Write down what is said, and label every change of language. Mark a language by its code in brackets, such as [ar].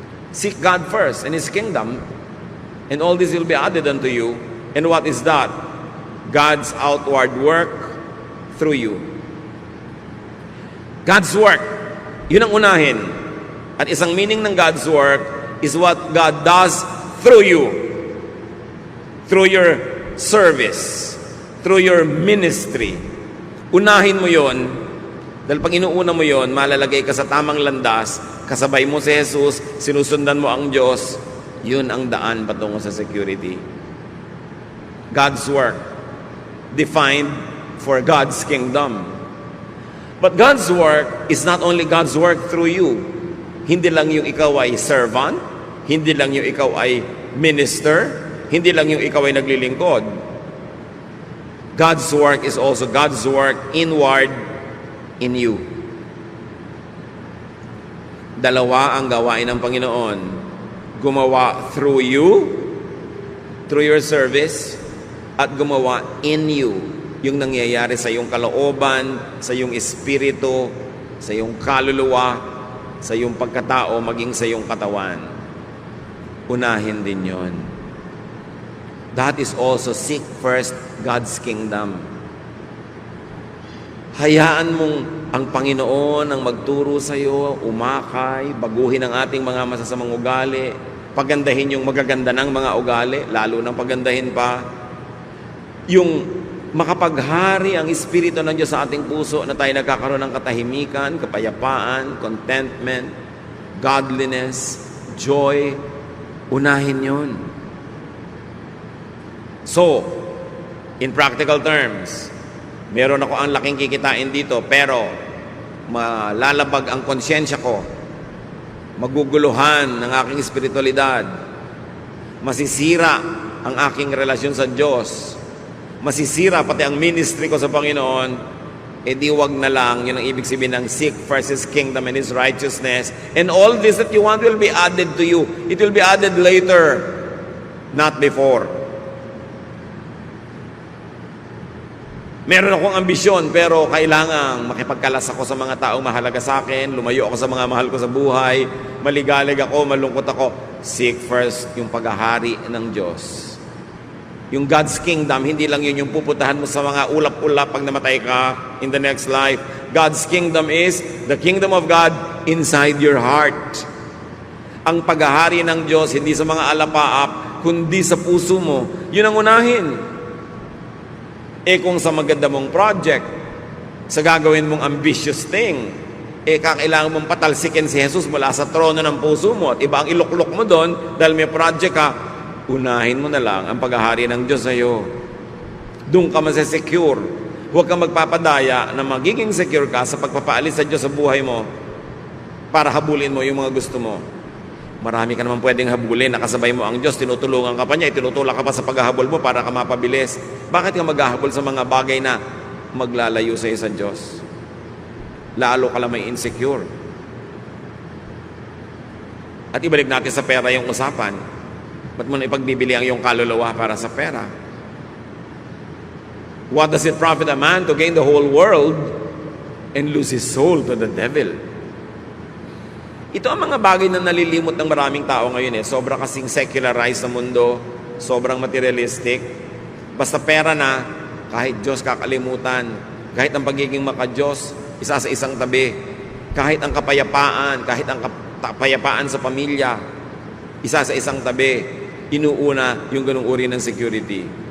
[en] Seek God first and His kingdom, and all this will be added unto you. And what is that? God's outward work through you. [tl] God's work, yun ang unahin. [en] At isang meaning ng God's work is what God does through you. Through your service. Through your ministry. [tl] Unahin mo yon, dahil pag inuuna mo yon, malalagay ka sa tamang landas, kasabay mo si Jesus, sinusundan mo ang Diyos, yun ang daan patungo sa security. [en] God's work, defined for God's kingdom. But God's work is not only God's work through you. [tl] Hindi lang yung ikaw ay servant, hindi lang yung ikaw ay minister, hindi lang yung ikaw ay naglilingkod. [en] God's work is also God's work inward in you. [tl] Dalawa ang gawain ng Panginoon. [en] Gumawa through you, through your service, at gumawa in you. [tl] Yung nangyayari sa iyong kalooban, sa iyong espiritu, sa iyong kaluluwa, sa iyong pagkatao, maging sa iyong katawan. Unahin din yon. [en] That is also seek first God's kingdom. [tl] Hayaan mong ang Panginoon ang magturo sa iyo, umakay, baguhin ang ating mga masasamang ugali, pagandahin yung magaganda ng mga ugali, lalo nang pagandahin pa. Yung makapaghari ang Espiritu ng Diyos sa ating puso na tayo nagkakaroon ng katahimikan, kapayapaan, contentment, godliness, joy, unahin yon. So, in practical terms, meron ako ang laking kikitain dito, pero malalabag ang konsyensya ko, maguguluhan ng aking espiritualidad, masisira ang aking relasyon sa Diyos, masisira pati ang ministry ko sa Panginoon, di wag na lang, yun ang ibig sabihin ng [en] seek first His kingdom and His righteousness, and all this that you want will be added to you. It will be added later, not before. [tl] Meron akong ambisyon, pero kailangang makipagkalas ako sa mga taong mahalaga sa akin, lumayo ako sa mga mahal ko sa buhay, maligalig ako, malungkot ako. Seek first yung paghahari ng Diyos. Yung God's kingdom, hindi lang yun yung pupuntahan mo sa mga ulap-ulap pag namatay ka [en] in the next life. God's kingdom is the kingdom of God inside your heart. [tl] Ang paghahari ng Diyos, hindi sa mga alapaap, kundi sa puso mo. Yun ang unahin. Kung sa maganda mong project, sa gagawin mong ambitious thing, kakailangan mong patalsikin si Jesus mula sa trono ng puso mo at iba ang iluklok mo doon dahil may project ka, unahin mo na lang ang paghahari ng Diyos sa iyo. Doon ka masesecure. Huwag kang magpapadaya na magiging secure ka sa pagpapaalis sa Diyos sa buhay mo para habulin mo yung mga gusto mo. Marami ka naman pwedeng habulin, nakasabay mo ang Diyos, tinutulungan ka pa niya, tinutulak ka pa sa paghahabol mo para ka mapabilis. Bakit ka maghahabol sa mga bagay na maglalayo sa iyo sa Diyos? Lalo ka lang may insecure. At ibalik natin sa pera yung usapan. Ba't mo na ipagbibili ang iyong kaluluwa para sa pera? [en] What does it profit a man to gain the whole world and lose his soul to the devil? [tl] Ito ang mga bagay na nalilimot ng maraming tao ngayon. Sobra kasing secularized na mundo, sobrang materialistic. Basta pera na, kahit Diyos kakalimutan, kahit ang pagiging maka-Diyos, isa sa isang tabi, kahit ang kapayapaan, kahit ang kapayapaan sa pamilya, isa sa isang tabi, inuuna yung ganung uri ng security.